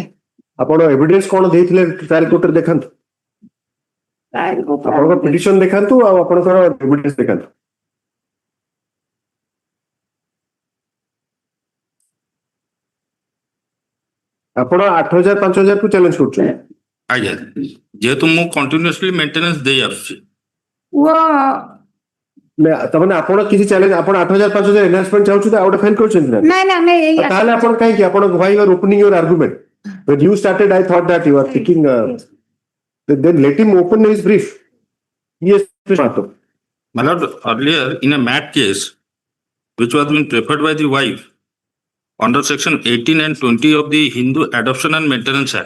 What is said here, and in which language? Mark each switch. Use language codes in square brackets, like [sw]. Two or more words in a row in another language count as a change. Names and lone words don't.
[or] ଆପଣ ଏଭିଡେନ୍ସ କଣ ଦେଇଥିଲେ [en] trial courtରେ [or] ଦେଖାନ୍ତୁ ଆପଣଙ୍କ ପିଟିସନ ଦେଖାନ୍ତୁ ଆଉ ଆପଣଙ୍କର ଏଭିଡେନ୍ସ ଦେଖାନ୍ତୁ ଆପଣ 8,000 5,000 କୁ ଚ୍ୟାଲେଞ୍ଜ କରୁଛନ୍ତି ଆଜ୍ଞା ଯେହେତୁ ମୁଁ [en] continuously maintenance [or] ଦେଇ ଆସୁଛି ତାମାନେ ଆପଣ କିଛି ଚ୍ୟାଲେଞ୍ଜ ଆପଣ 8,000 5,000 ଏନହାନ୍ସମେଣ୍ଟ ଚାହୁଁଛନ୍ତି ଆଉ ଗୋଟେ ଫାଇଲ କରୁଛନ୍ତି ନା ତାହେଲେ ଆପଣ କାହିଁକି ଆପଣ [en] why you are opening your argument when you started I thought that you are thinking then let him open his brief yes my lord earlier in a MAT case which was being preferred by the wife under section 18 and 20 of the Hindu Adoption and Maintenance Act.